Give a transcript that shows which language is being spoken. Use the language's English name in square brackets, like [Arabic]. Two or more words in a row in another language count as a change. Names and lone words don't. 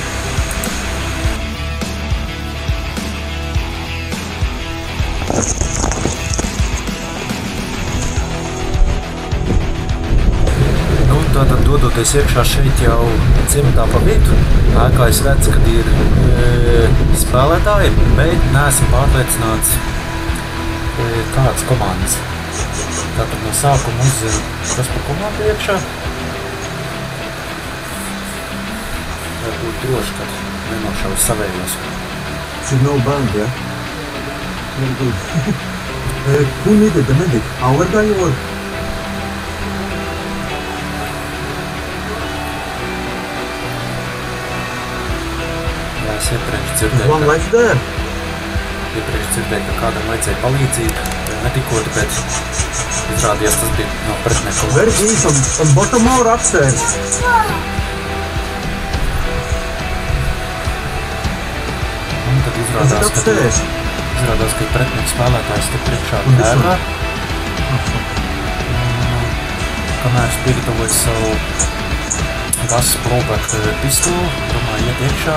[Latvian] Tātad dodoties iekšā šeit jau ciematā pa vidu, ēkā es redzu, kad ir spēlētāji, bet neesmu pārliecināts kādas komandas. Tātad no sākuma uzzinu, kas par komandu iekšā. Var būt droši, kad nenošaus savējos. [English] It's no band, yeah? Very good. Who needed the medic? Our guy or? [Latvian] Iepriekš dzirdēju, ka kādam vajadzēja palīdzību, netikot, bet izrādījās tas bija no pretinieku. [English] Where is on bottom or upstairs? [Latvian] Un tad izrādās, ka pretinieku spēlētājs tik priekšā ēkā. Kamēr es piegatavoju savu [English] gas blowback [Latvian] pistoli, domāju iet iekšā.